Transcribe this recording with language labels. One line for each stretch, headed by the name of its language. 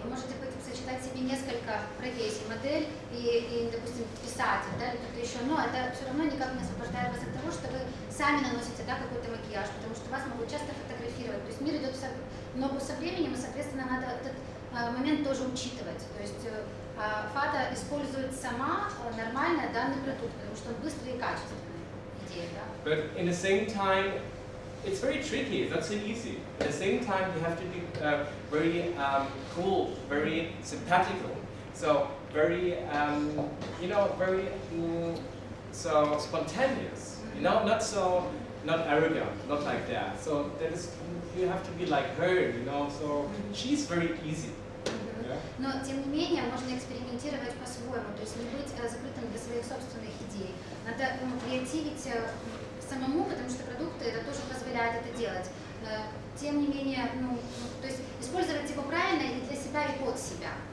Russian: Вы можете сочетать в себе несколько профессий, модель и допустим, писатель, да, или кто-то еще, но это все равно никак не освобождает вас от того, что вы сами наносите, да, какой-то макияж, потому что вас могут часто фотографировать. То есть мир идет в ногу со временем, и, соответственно, надо этот момент тоже учитывать. То есть Фата использует сама нормально данный продукт, потому что он быстрый и качественный. Идея, да?
English: But in the same time, it's very tricky. It's not so easy. At the same time, you have to be very cool, very sympathical. So very, very so spontaneous. You know, not arrogant, not like that. So that is, you have to be like her. You know, so she's very easy.
Russian: Но, тем не менее, можно экспериментировать по-своему, то есть не быть закрытым для своих собственных идей. Надо креативить самому, потому что продукты это тоже позволяют это делать. Тем не менее, то есть использовать его правильно и для себя, и под себя.